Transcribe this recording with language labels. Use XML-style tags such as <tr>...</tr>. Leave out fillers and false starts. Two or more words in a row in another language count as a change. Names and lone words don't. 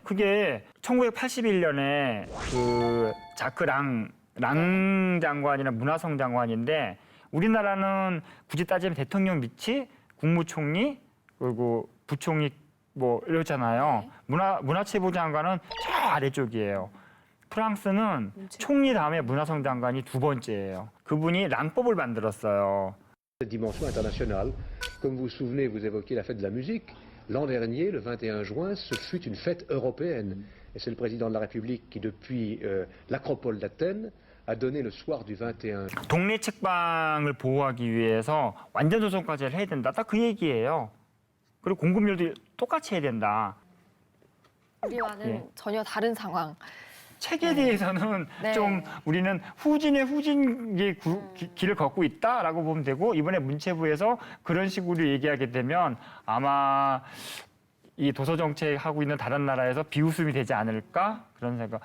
<ko>그게 1981년에 그 자크 랑 장관이나 문화성 장관인데 우리나라는 굳이 따지면 대통령 밑이 국무총리 그리고 부총리 뭐 이러잖아요. 문화체부 장관은 저 아래쪽이에요. 프랑스는 총리 다음에 문화성 장관이 두 번째예요. 그분이 랑법을 만들었어요.</ko> <fr>Dimension internationale. Comme vous vous souvenez, vous évoquiez la fête de la musique. L'an dernier, le 21 juin, ce fut une fête européenne. Et c'est le président de la République qui, depuis l'acropole d'Athènes, a donné le soir du 21 juin.</fr> <ko>동네 책방을 보호하기 위해서 완전 도서정가제를 해야 된다. 딱 그 얘기예요. 그리고 공급률도 똑같이 해야 된다. 우리와는 예. 전혀 다른 상황. 책에 대해서는 네. 좀 우리는 후진의 후진의 길을 걷고 있다라고 보면 되고 이번에 문체부에서 그런 식으로 얘기하게 되면 아마 이 도서 정책하고 있는 다른 나라에서 비웃음이 되지 않을까 그런 생각.</ko>